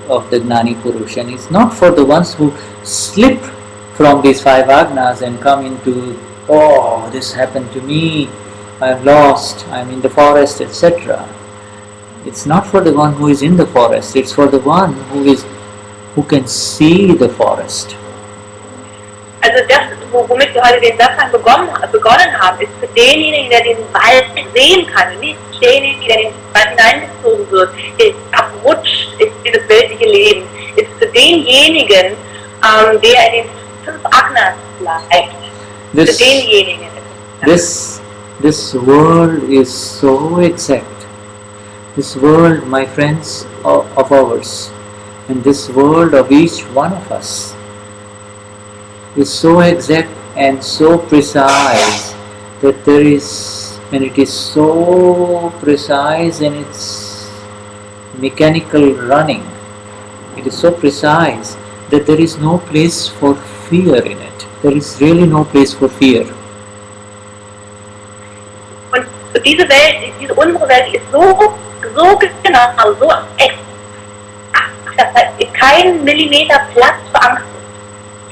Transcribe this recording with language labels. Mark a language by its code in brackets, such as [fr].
[en] the Gnani Purush, and it's not for the ones who slip from these five agnas and come into, oh, this happened to me, I'm lost, I'm in the forest, etc. It's not for the one who is in the forest, it's for the one who can see the forest. [de] Also das, womit wir heute den Satsang begonnen haben, ist für denjenigen, der den Wald sehen kann, und nicht denjenigen, der in den Wald hineingezogen wird, der abrutscht ist dieses weltliche Leben, ist für denjenigen, der in den 5 Agnas bleibt. Für denjenigen. [en] This world is so exact. This world, my friends, of ours, and this world of each one of us is so exact and so precise that it is so precise in its mechanical running. It is so precise that there is no place for fear in it. There is really no place for fear. [de] Und diese Welt, unsere Welt ist so genau, so exakt, dass da kein Millimeter Platz für Angst ist.